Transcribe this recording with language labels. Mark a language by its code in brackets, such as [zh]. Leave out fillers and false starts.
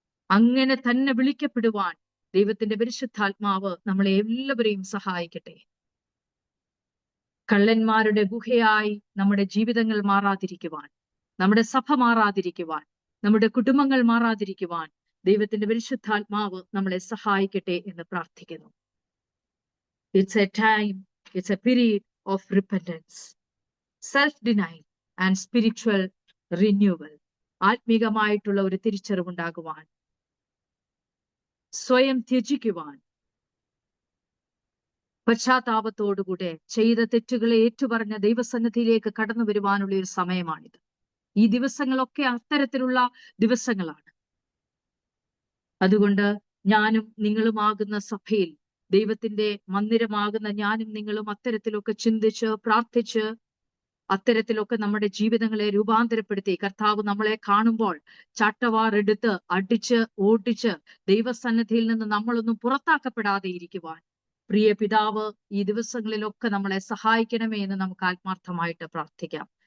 [ml] അങ്ങനെ തന്നെ വിളിക്കപ്പെടുവാൻ ദൈവത്തിന്റെ പരിശുദ്ധാത്മാവ് നമ്മളെ എല്ലാവരെയും സഹായിക്കട്ടെ. കള്ളന്മാരുടെ ഗുഹയായി നമ്മുടെ ജീവിതങ്ങൾ മാറാതിരിക്കുവാൻ, നമ്മുടെ സഭ മാറാതിരിക്കുവാൻ, നമ്മുടെ കുടുംബങ്ങൾ മാറാതിരിക്കുവാൻ ദൈവത്തിന്റെ പരിശുദ്ധാത്മാവ് നമ്മളെ സഹായിക്കട്ടെ എന്ന് പ്രാർത്ഥിക്കുന്നു. [en] It's a time, it's a period of repentance, self-denial and spiritual renewal. [ml] ആത്മീകമായിട്ടുള്ള ഒരു തിരിച്ചറിവുണ്ടാകുവാൻ, സ്വയം ത്യജിക്കുവാൻ, പശ്ചാത്താപത്തോടുകൂടെ ചെയ്ത തെറ്റുകളെ ഏറ്റുപറഞ്ഞ ദൈവസന്നിധിയിലേക്ക് കടന്നു വരുവാനുള്ള ഒരു സമയമാണിത്. ഈ ദിവസങ്ങളൊക്കെ അത്തരത്തിലുള്ള ദിവസങ്ങളാണ്. അതുകൊണ്ട് ഞാനും നിങ്ങളുമാകുന്ന സഭയിൽ, ദൈവത്തിന്റെ മന്ദിരമാകുന്ന ഞാനും നിങ്ങളും അത്തരത്തിലൊക്കെ ചിന്തിച്ച് പ്രാർത്ഥിച്ച് അത്തരത്തിലൊക്കെ നമ്മുടെ ജീവിതങ്ങളെ രൂപാന്തരപ്പെടുത്തി, കർത്താവ് നമ്മളെ കാണുമ്പോൾ ചാട്ടവാറെടുത്ത് അടിച്ച് ഓടിച്ച് ദൈവസന്നിധിയിൽ നിന്ന് നമ്മളൊന്നും പുറത്താക്കപ്പെടാതെ ഇരിക്കുവാൻ പ്രിയ പിതാവ് ഈ ദിവസങ്ങളിലൊക്കെ നമ്മളെ സഹായിക്കണമേ എന്ന് നമുക്ക് ആത്മാർത്ഥമായിട്ട് പ്രാർത്ഥിക്കാം.